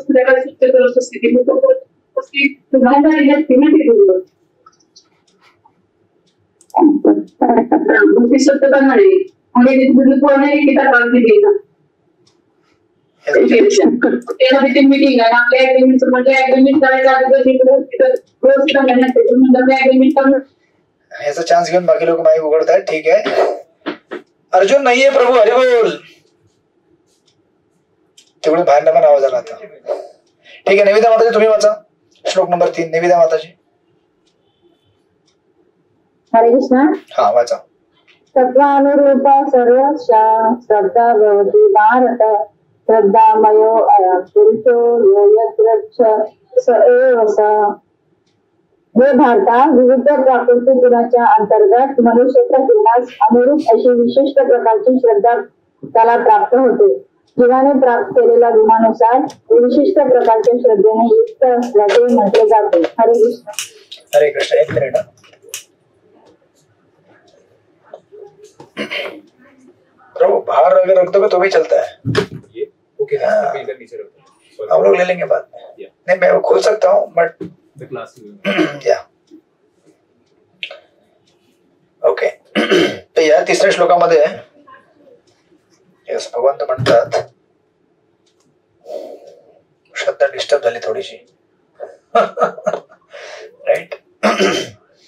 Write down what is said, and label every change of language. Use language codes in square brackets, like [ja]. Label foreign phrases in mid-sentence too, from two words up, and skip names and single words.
[mr] मीटिंग आहे आपल्या ह्याचा चान्स घेऊन बाकी लोक माईक उघडतायत. ठीक आहे. अर्जुन नाहीये प्रभू, हरी बोल. तेवढे बाहेर पण आवाज आला आता. ठीक आहे. निवेदा माताजी तुम्ही वाचा. श्लोक नंबर 3. निवेदा माताजी. हरे कृष्ण. हा वाचा. [sa] तत्वानुरूपा सर्वस्या श्रद्धा भवति भारत श्रद्धामयो अयं पुरुषो यो यत्र स एव स. [mr] हे भारता, विविध प्राकृतिक गुणाच्या अंतर्गत मनुष्य प्रकृतीस अनुरूप अशी विशिष्ट प्रकारची श्रद्धा त्याला प्राप्त होते. जीवाने प्राप्त केलेल्या गुणानुसार विशिष्ट प्रकारच्या श्रद्धेने युक्त असल्याचे म्हटले जाते. हरे कृष्ण. हरे कृष्ण. एक मिनिट. [hi] प्रभु बाहर अगर रख दोगे तो भी चलता है. ओके. हम लोग ले लेंगे बाद में. नहीं मैं वो खोल सकता हूँ [en] but yeah okay. [mr] तर या 3ऱ्या श्लोकामध्ये भगवान तर म्हणतात, श्रद्धा डिस्टर्ब झाली थोडीशी. राईट. या.